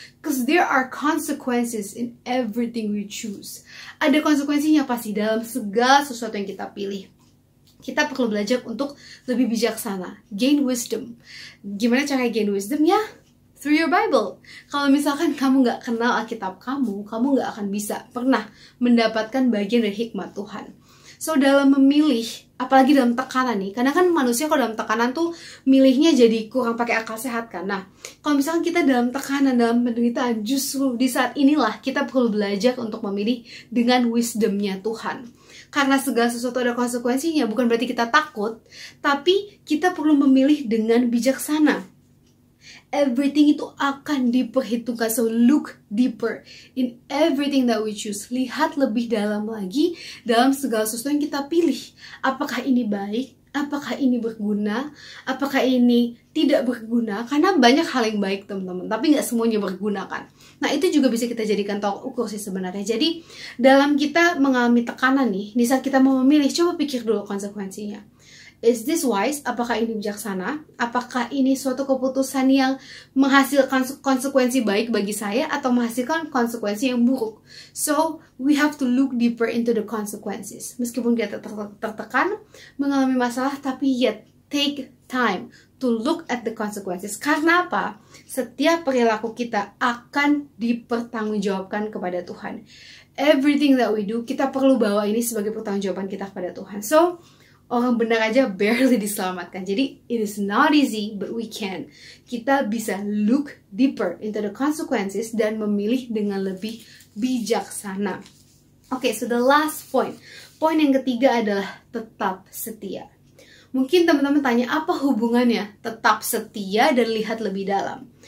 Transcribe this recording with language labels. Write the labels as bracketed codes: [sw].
[en] Because there are consequences in everything we choose. [id] Ada konsekuensinya pasti dalam segala sesuatu yang kita pilih. Kita perlu belajar untuk lebih bijaksana, [en] gain wisdom. [id] Gimana cara [en] gain wisdom? [id] Ya, [en] through your Bible. [id] Kalau misalkan kamu nggak kenal Alkitab kamu nggak akan bisa pernah mendapatkan bagian dari hikmat Tuhan. So dalam memilih, apalagi dalam tekanan nih, karena kan manusia kalau dalam tekanan tuh milihnya jadi kurang pakai akal sehat kan. Nah, kalau misalkan kita dalam tekanan, dalam penderitaan, justru di saat inilah kita perlu belajar untuk memilih dengan wisdomnya Tuhan. Karena segala sesuatu ada konsekuensinya, bukan berarti kita takut, tapi kita perlu memilih dengan bijaksana. Everything itu akan diperhitungkan. [en] So look deeper in everything that we choose. [id] Lihat lebih dalam lagi dalam segala sesuatu yang kita pilih. Apakah ini baik? Apakah ini berguna? Apakah ini tidak berguna? Karena banyak hal yang baik teman-teman, tapi nggak semuanya berguna kan. Nah itu juga bisa kita jadikan tolak ukur sih sebenarnya. Jadi dalam kita mengalami tekanan nih, di saat kita mau memilih, coba pikir dulu konsekuensinya. [en] Is this wise? [id] Apakah ini bijaksana? Apakah ini suatu keputusan yang menghasilkan konsekuensi baik bagi saya atau menghasilkan konsekuensi yang buruk? [en] So, we have to look deeper into the consequences. [id] Meskipun kita tertekan, mengalami masalah, tapi [en] yet take time to look at the consequences. [id] Karena apa? Setiap perilaku kita akan dipertanggungjawabkan kepada Tuhan. [en] Everything that we do, [id] kita perlu bawa ini sebagai pertanggungjawaban kita kepada Tuhan. So, orang benar aja barely diselamatkan. [en] Jadi, it is not easy, but we can. [id] Kita bisa [en] look deeper into the consequences [id] dan memilih dengan lebih bijaksana. [en] Okay, so the last point. [id] Poin yang ketiga adalah tetap setia. Mungkin teman-teman tanya, apa hubungannya tetap setia dan lihat lebih dalam?